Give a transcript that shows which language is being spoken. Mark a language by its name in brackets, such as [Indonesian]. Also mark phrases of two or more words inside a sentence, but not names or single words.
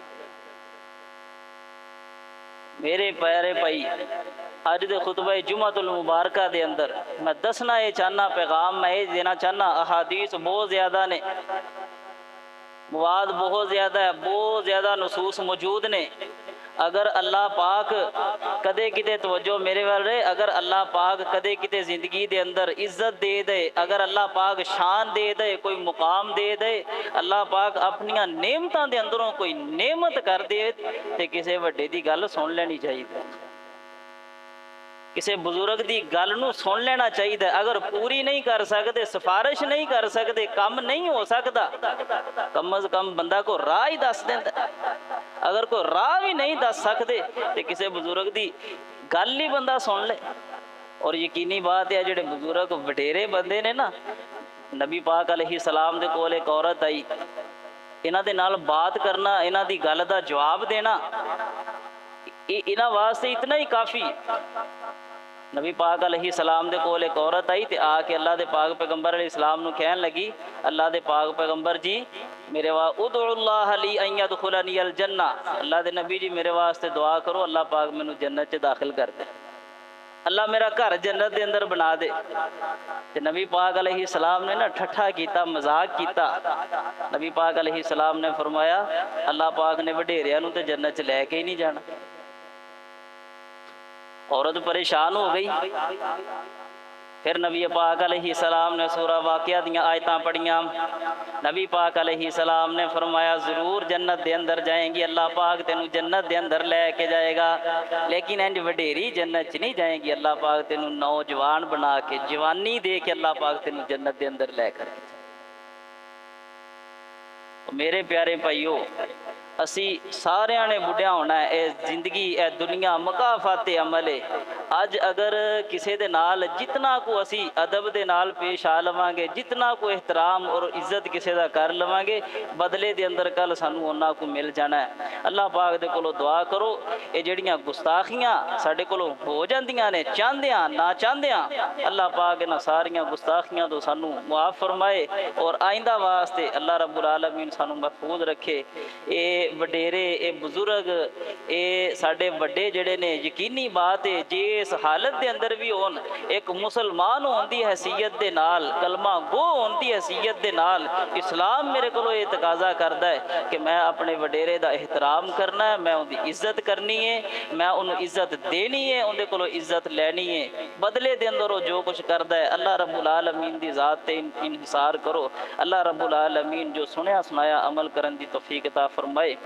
[Punjabi] میرے پیارے بھائی اج دے خطبہ جمعۃ المبارکہ دے اندر میں دسنا یہ چاہنا، پیغام میں یہ دینا چاہنا، احادیث بہت زیادہ نے، مواد بہت زیادہ ہے، بہت زیادہ نصوص موجود نے۔ اگر اللہ پاک کدے کتے توجہ میرے وال رہے، اگر اللہ پاک کدے کتے زندگی دے اندر عزت دے دے، اگر اللہ پاک شان دے دے، کوئی مقام دے دے، اللہ پاک اپنیاں نعمتاں دے اندروں کوئی نعمت کر دے تے کسے وڈے دی گل سن لینی چاہیے، کسی بزرگ دی گل نو سن لینا چاہیے۔ اگر پوری نہیں کر سکتے، سفارش نہیں کر سکتے، کم نہیں ہو سکتا، کم از کم بندہ کو راہ ہی دس دینا۔ اگر کوئی راہ بھی نہیں دس سکتے تو کسی بزرگ دی گل ہی بندہ سن لے۔ اور یقینی بات ہے جڑے بزرگ وڈیرے بندے نے نا، نبی پاک علیہ السلام دے کول ایک عورت آئی، انہاں دے نال بات کرنا، انہاں دی گل دا جواب دینا، انہاں واسطے اتنا ہی کافی۔ نبی پاک علیہ السلام دے کول ایک عورت آئی تے آ کے اللہ دے پاک پیغمبر علیہ السلام نو کہن لگی، اللہ دے پاک پیغمبر جی میرے [Arabic] ادعو اللہ لی ان یدخلنی الجنہ، [Punjabi] اللہ دے نبی جی میرے واسطے دعا کرو اللہ پاک مینوں جنت چ داخل کر دے، اللہ میرا گھر جنت دے اندر بنا دے۔ تے نبی پاک علیہ السلام نے نا ٹھٹھا کیتا، مذاق کیتا۔ نبی پاک علیہ السلام نے فرمایا اللہ پاک نے وڈیریاں نوں تے جنت چ لے کے ہی نہیں جانا۔ عورت پریشان ہو گئی۔ پھر نبی پاک علیہ السلام نے سورہ واقعہ دیاں آیتاں پڑھیاں، نبی پاک علیہ السلام نے فرمایا ضرور جنت دے اندر جائیں گی، اللہ پاک تینوں جنت دے اندر لے کے جائے گا، لیکن انج وڈیری جنت چ نہیں جائیں گی، اللہ پاک تینوں نوجوان بنا کے جوانی دے کے اللہ پاک تینوں جنت دے اندر لے کر۔ میرے پیارے بھائیو، اسی سارے نے بڑھیا ہونا ہے، اے زندگی اے دنیا مکافات عمل ہے۔ اج اگر کسی دے نال جتنا کو اسی ادب دے نال پیش آ لواں گے، جتنا کو احترام اور عزت کسی دا کر لواں گے، بدلے دے اندر کل سانو انہاں کو مل جانا ہے۔ اللہ پاک دے کولو دعا کرو اے جڑیاں گستاخیاں ساڈے کولو ہو جاندیاں نے، چاہندیاں نہ چاہندیاں، اللہ پاک انہاں ساریاں گستاخیاں تو سانو معاف فرمائے اور آئندہ واسطے اللہ رب العالمین سانو محفوظ رکھے۔ اے وڈیرے، اے بزرگ، اے ساڈے وڈے جڑے نے، یقینی بات ہے جے اس حالت دے اندر بھی ہون، ایک مسلمان ہون دی حیثیت دے نال، کلمہ گو ہون دی حیثیت دے نال، اسلام میرے کو یہ تقاضا کردا ہے کہ میں اپنے وڈیرے دا احترام کرنا ہے، میں ان دی عزت کرنی ہے، میں انہوں عزت دینی ہے، ان دے کولو عزت لینی ہے، بدلے دے اندر جو کچھ کردا ہے اللہ رب العالمین دی ذات تے انحصار کرو۔ اللہ رب العالمین جو سنیا سنایا عمل کرن دی توفیق عطا فرمائے۔